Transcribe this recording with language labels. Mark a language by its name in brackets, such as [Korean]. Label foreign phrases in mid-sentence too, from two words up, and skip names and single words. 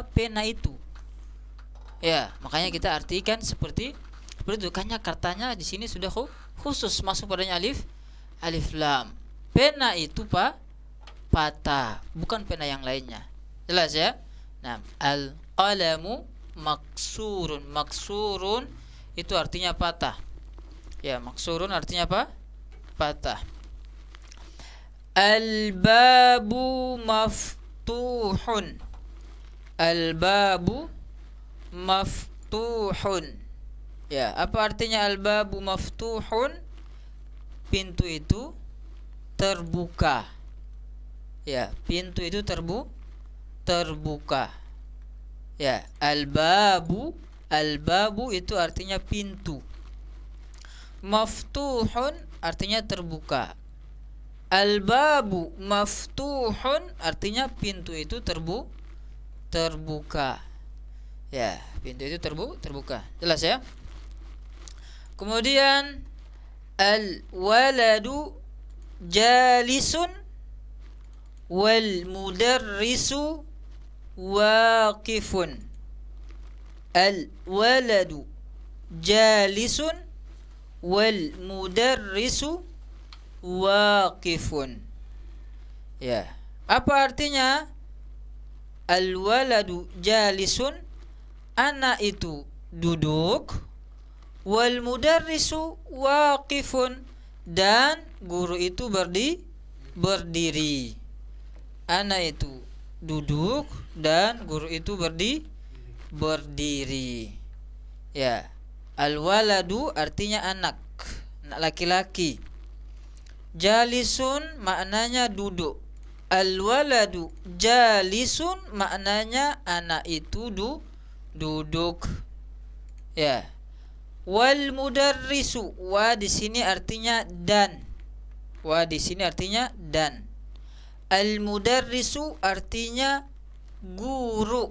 [Indonesian] Pena itu. Ya, makanya kita artikan seperti itu. Karena katanya di sini sudah khusus masuk padanya alif lam. Pena itu patah, bukan pena yang lainnya. Jelas ya? Nah, [Arabic] القلم مكسور. [Indonesian] Maksurun itu artinya patah. Ya, maksurun artinya apa? Patah. [Arabic] الباب مفتوح. الباب مفتوح. [Indonesian] Ya, apa artinya [Arabic] al-babu maftuhun? [Indonesian] Pintu itu terbuka. Ya, pintu itu terbuka. Ya, al-babu itu artinya pintu. Maftuhun artinya terbuka. [Arabic] Al-babu maftuhun [Indonesian] artinya pintu itu terbuka. Ya, pintu itu terbuka. Jelas ya? [Arabic] Kemudian الولد جالس والمدرس واقف. الولد جالس والمدرس واقف. [Indonesian] Ya, apa artinya [Arabic] al-waladu jalisun? [Indonesian] Anak itu duduk, [Arabic] wal mudarrisu waqifun, [Indonesian] dan guru itu berdiri. Anak itu duduk dan guru itu berdiri. Ya, al-waladu artinya anak laki-laki. Jalisun maknanya duduk. [Arabic] Al-waladu jalisun [Indonesian] maknanya anak itu duduk. Ya. [Arabic] Wal mudarrisu, [Indonesian] wa di sini artinya dan. Wa di sini artinya dan. Al mudarrisu artinya guru.